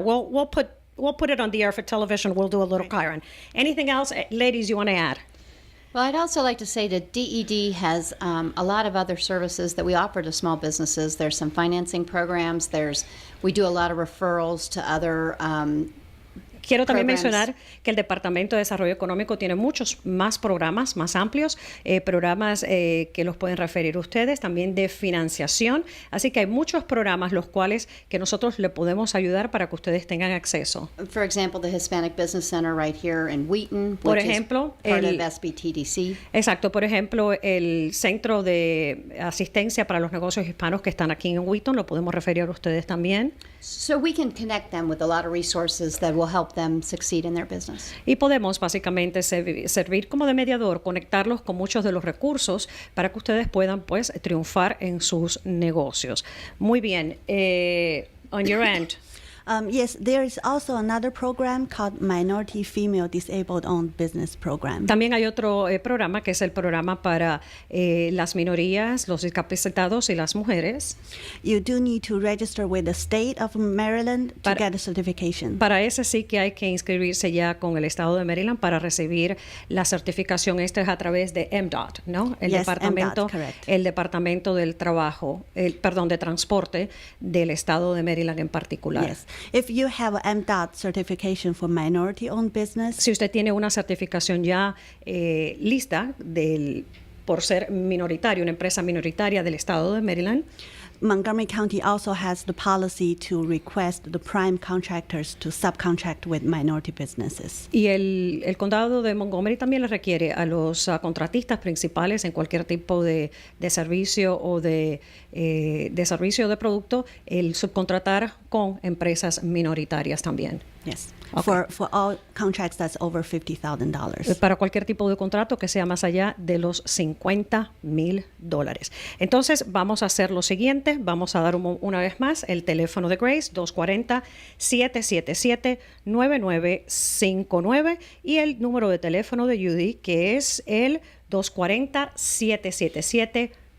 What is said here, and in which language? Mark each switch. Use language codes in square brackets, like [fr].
[en] We'll put it on the air for television. We'll do a little Chiron. Anything else, ladies, you want to add? Well, I'd also like to say that DED has a lot of other services that we offer to small businesses. There's some financing programs. We do a lot of referrals to other [es] Quiero también [en] programs. [es] mencionar que el Departamento de Desarrollo Económico tiene muchos más programas, más amplios, programas que los pueden referir ustedes, también de financiación. Así que hay muchos programas los cuales que nosotros le podemos ayudar para que ustedes tengan acceso. [en] For example, the Hispanic Business Center right here in Wheaton, [es] Por [en] which [es] ejemplo, [en] is part [es] el- [en] of SBTDC. [es] Exacto, por ejemplo, el Centro de Asistencia para los Negocios Hispanos que están aquí en Wheaton, lo podemos referir a ustedes también. [en] So we can connect them with a lot of resources that will help them succeed in their business. [es] Y podemos básicamente servir como de mediador, conectarlos con muchos de los recursos para que ustedes puedan pues triunfar en sus negocios. Muy bien. [en] On your end. Yes, there is also another program called Minority Female Disabled Owned Business Program. [es] También hay otro programa que es el programa para las minorías, los discapacitados y las mujeres. [en] You do need to register with the state of Maryland to get a certification. [es] Para ese sí que hay que inscribirse ya con el estado de Maryland para recibir la certificación. Esto es a través de MDOT, ¿no? El departamento, el departamento del trabajo, de transporte del estado de Maryland en particular. [en] Yes. If you have an MDOT certification for minority-owned business, [es] si usted tiene una certificación ya lista por ser minoritario, una empresa minoritaria del estado de Maryland, [en] Montgomery County also has the policy to request the prime contractors to subcontract with minority businesses. [es] Y el condado de Montgomery también le requiere a los contratistas principales en cualquier tipo de servicio o de servicio de producto el subcontratar con empresas minoritarias también. [en] Yes. Okay. For all contracts that's over $50,000. [es] Para cualquier tipo de contrato que sea más allá de los $50,000. Entonces, vamos a hacer lo siguiente. Vamos a dar una vez más el teléfono de Grace, 240-777-9959, y el número de teléfono de Judy, que es el 240-777-2012.